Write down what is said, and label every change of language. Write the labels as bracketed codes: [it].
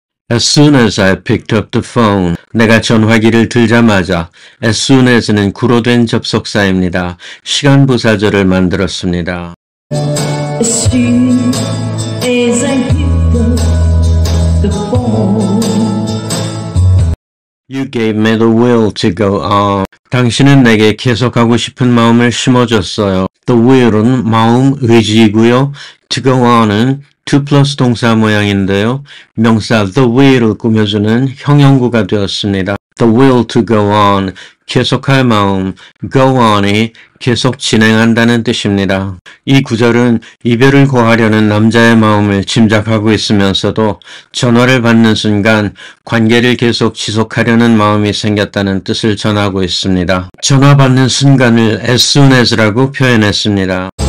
[en] As soon as I picked up the phone. [ko] 내가 전화기를 들자마자 as soon as는 구로 된 접속사입니다. 시간 부사절을 만들었습니다. [en] As soon as I picked up the phone. You gave me the will to go on. [ko] 당신은 내게 계속하고 싶은 마음을 심어줬어요. The will은 마음, 의지이고요. To go on은 to 플러스 동사 모양인데요. 명사 the will을 꾸며주는 형용구가 되었습니다. [en] The will to go on, [ko] 계속할 마음, go on이 계속 진행한다는 뜻입니다. 이 구절은 이별을 고하려는 남자의 마음을 짐작하고 있으면서도 전화를 받는 순간 관계를 계속 지속하려는 마음이 생겼다는 뜻을 전하고 있습니다. 전화 받는 순간을 as soon as라고 표현했습니다.